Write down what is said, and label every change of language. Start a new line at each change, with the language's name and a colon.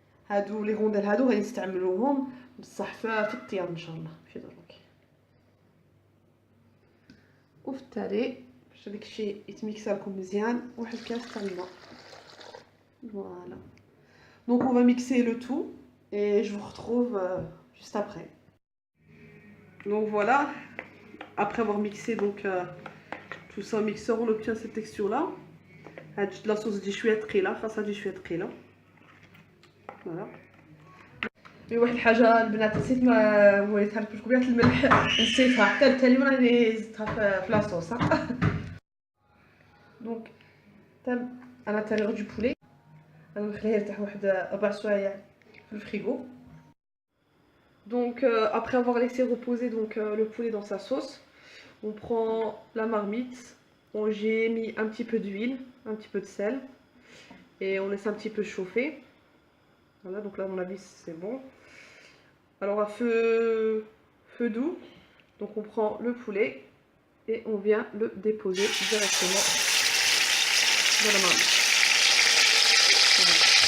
Arabic: هادو لي غونديل هادو غادي نستعملوهم بصح في الطياب ان شاء الله ماشي دروك. وفي التالي باش هذاك الشيء يتميكسا لكم مزيان واحد كاس تاع الماء. Voilà.
French: Donc on va mixer le tout et je vous retrouve juste après. Donc voilà, après avoir mixé donc tout ça au mixeur, on obtient cette texture là.
Arabic: La sauce دي شويه ثقيله خاصها تجي شويه ثقيله. فوالا. واحد الحاجه البنات نسيت ما وريتها لكم كبيره الملح نسيتها حتى التالي راني زدتها في لاصوص. دونك تم انا تالي دو بولي انا نخليها يرتاح واحد 4 سوايع في الفريغو.
French: Donc après avoir laissé reposer donc le poulet dans sa sauce, on prend la marmite. Bon, j'ai mis un petit peu d'huile, un petit peu de sel et on laisse un petit peu chauffer. Voilà, donc là à mon avis c'est bon. Alors à feu doux, donc on prend le poulet et on vient le déposer directement dans la marmite. Voilà.